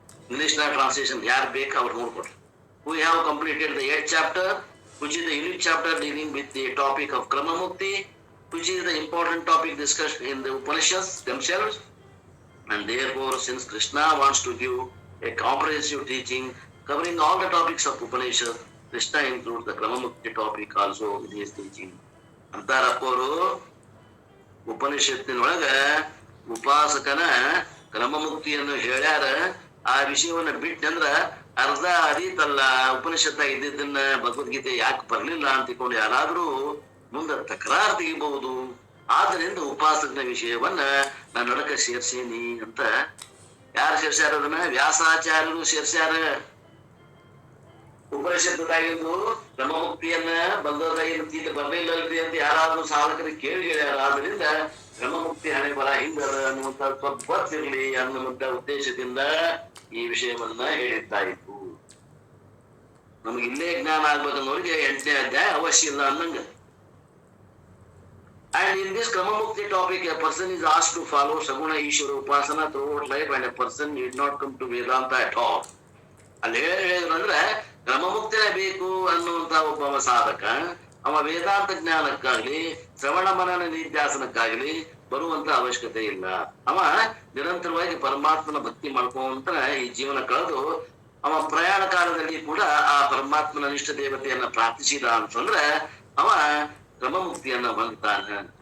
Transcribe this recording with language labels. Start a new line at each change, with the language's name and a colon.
Kannada: English ನ translation ಯಾರು ಬೇಕು ಅವ್ರು ನೋಡ್ಕೊಡ್ರಿ.
English: We have completed the 8th chapter, which is the unique chapter dealing with the topic of Krama Mukti, which is the important topic discussed in the Upanishads themselves. And therefore, since Krishna wants to give a comprehensive teaching covering all the topics of Upanishad, Krishna includes the Krama Mukti topic also in his teaching.
Kannada: ಅಂತಾರಪ್ಪವರು ಉಪನಿಷತ್ತಿನೊಳಗ ಉಪಾಸಕನ ಕ್ರಮಮುಕ್ತಿಯನ್ನು ಹೇಳ್ಯಾರ. ಆ ವಿಷಯವನ್ನ ಬಿಟ್ಟಂದ್ರ ಅರ್ಧ ಅದೀತಲ್ಲ, ಉಪನಿಷತ್ತಾಗ ಇದ್ದಿದ್ದನ್ನ ಭಗವದ್ಗೀತೆ ಯಾಕೆ ಬರ್ಲಿಲ್ಲ ಅಂತಿಕೊಂಡು ಯಾರಾದ್ರೂ ಮುಂದೆ ತಕರಾರು ತೆಗಿಬಹುದು. ಆದ್ದರಿಂದ ಉಪಾಸಕನ ವಿಷಯವನ್ನ ನಾನು ನಡಕ ಸೇರ್ಸೇನಿ ಅಂತ. ಯಾರು ಸೇರ್ಸ್ಯಾರ ಅದನ್ನ? ವ್ಯಾಸಾಚಾರ್ಯರು ಸೇರ್ಸ್ಯಾರ. ಉಪನಿಷತ್ತಾಗಿದ್ದು ಕ್ರಮಮುಕ್ತಿಯನ್ನ ಬಂದದಾಗಿರ್ತಿದ್ದ ಬರ್ಲಿಲ್ಲಲ್ರಿ ಅಂತ ಯಾರಾದ್ರೂ ಸಾಧಕರಿಗೆ ಕೇಳಿ ಹೇಳ್ಯಾರ. ಆದ್ರಿಂದ ಕ್ರಮಮುಕ್ತಿ ಹಣೆ ಬರ ಹಿಂಗದ ಅನ್ನುವಂತ ಸ್ವಲ್ಪ ಗೊತ್ತಿರ್ಲಿ ಅನ್ನುವಂತ ಉದ್ದೇಶದಿಂದ ಈ ವಿಷಯವನ್ನ ಹೇಳಿದ್ದಾಯಿತು. ನಮ್ಗೆ ಇಲ್ಲೇ ಜ್ಞಾನ ಆಗ್ಬೇಕನ್ನೋರಿಗೆ 8ನೇ ಅಧ್ಯಾಯ ಅವಶ್ಯ ಇಲ್ಲ ಅನ್ನಂಗ.
English: And in this Kramamukti topic, a person is asked to follow Saguna Ishvara Upasana throughout life, and a person need not come to Vedanta at all.
Kannada: ಅಲ್ಲಿ ಹೇಳಿದ್ರಂದ್ರೆ ಕ್ರಮಮುಕ್ತಿನೇ ಬೇಕು ಅನ್ನುವಂತ ಒಬ್ಬ ಸಾಧಕ ಅವ ವೇದಾಂತ ಜ್ಞಾನಕ್ಕಾಗ್ಲಿ ಶ್ರವಣ ಮನನ ನಿಧ್ಯಾಸನಕ್ಕಾಗ್ಲಿ ಬರುವಂತ ಅವಶ್ಯಕತೆ ಇಲ್ಲ. ಅವ ನಿರಂತರವಾಗಿ ಪರಮಾತ್ಮನ ಭಕ್ತಿ ಮಾಡ್ಕೊಂತ ಈ ಜೀವನ ಕಳೆದು ಅವ ಪ್ರಯಾಣ ಕಾಲದಲ್ಲಿ ಕೂಡ ಆ ಪರಮಾತ್ಮನ ನಿಷ್ಠ ದೇವತೆಯನ್ನ ಪ್ರಾರ್ಥಿಸಿದ ಅಂತಂದ್ರೆ ಅವ ಕ್ರಮಮುಕ್ತಿಯನ್ನ ಹೊಂದ್ತಾನ.